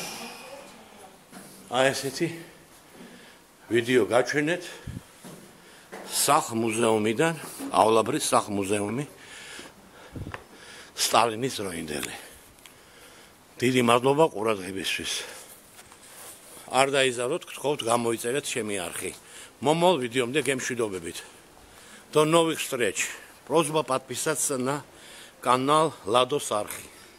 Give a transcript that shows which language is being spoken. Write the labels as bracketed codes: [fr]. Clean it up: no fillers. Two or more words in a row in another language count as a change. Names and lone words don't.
[ka] აი ესეთი ვიდეო გაჩვენეთ სახლ-მუზეუმიდან,ავლაბრის სახლ-მუზეუმი სტალინის დროინდელი. დიდი მადლობა ყურადღებისთვის. არ დაიზარდოთ, გთხოვთ გამოიწერეთ ჩემი არხი. მომავალ ვიდეომდე გემშვიდობებით. [ru] До новых встреч. Просьба подписаться на канал Ладос Архи.